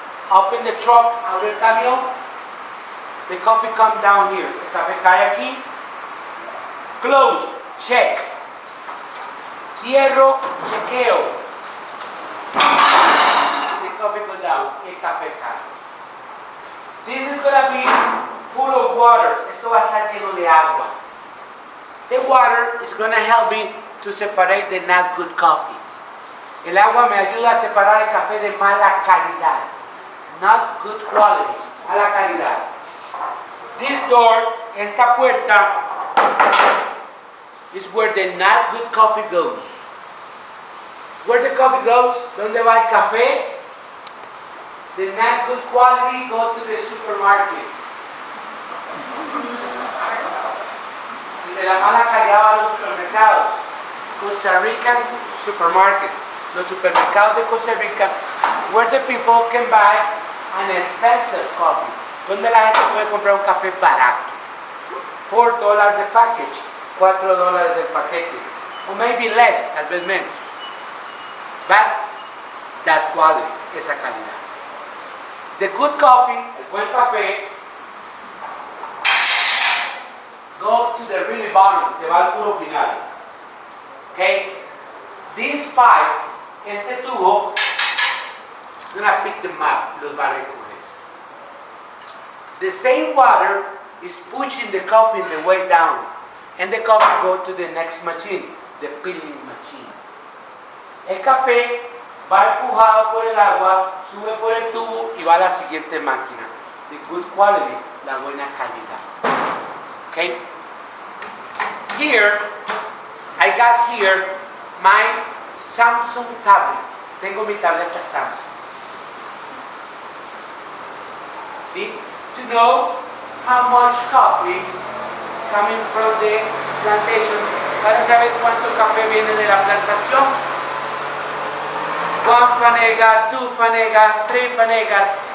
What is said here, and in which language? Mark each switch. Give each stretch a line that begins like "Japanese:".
English: Open the truck,
Spanish: abre el camión.
English: The coffee come down here.
Spanish: El café cae aquí.
English: Close, check.
Spanish: Cierro, chequeo.
English: The coffee go down.
Spanish: El café cae.
English: This is gonna be full of water.
Spanish: Esto va a estar lleno de agua.
English: The water is gonna help me to separate the not good coffee.
Spanish: El agua me ayuda a separar el café de mala calidad.
English: Not good quality.
Spanish: Mala calidad.
English: This door,
Spanish: esta puerta,
English: is where the not good coffee goes. Where the coffee goes,
Spanish: ¿dónde va el café?
English: The not good quality go to the supermarket.
Spanish: Y de la mala calidad va a los supermercados.
English: Costa Rican supermarket.
Spanish: Los supermercados de Costa Rica,
English: where the people can buy an expensive coffee.
Spanish: Donde la gente puede comprar un café barato.
English: $4 the package, $4
Spanish: el paquete.
English: Or maybe less,
Spanish: tal vez menos.
English: But that quality,
Spanish: esa calidad.
English: The good coffee,
Spanish: el buen café,
English: go to the really bottom,
Spanish: se va al puro final.
English: Okay? This pipe,
Spanish: este tubo,
English: is gonna pick them up,
Spanish: los va a recoger.
English: The same water is pushing the coffee the way down, and the coffee go to the next machine, the peeling machine.
Spanish: El café va empujado por el agua, sube por el tubo y va a la siguiente máquina.
English: The good quality,
Spanish: la buena calidad.
English: Okay? Here, I got here my Samsung tablet.
Spanish: Tengo mi tableta Samsung.
English: See? To know how much coffee coming from the plantation.
Spanish: Para saber cuánto café viene de la plantación. 1 fanega, 2 fanegas, 3 fanegas.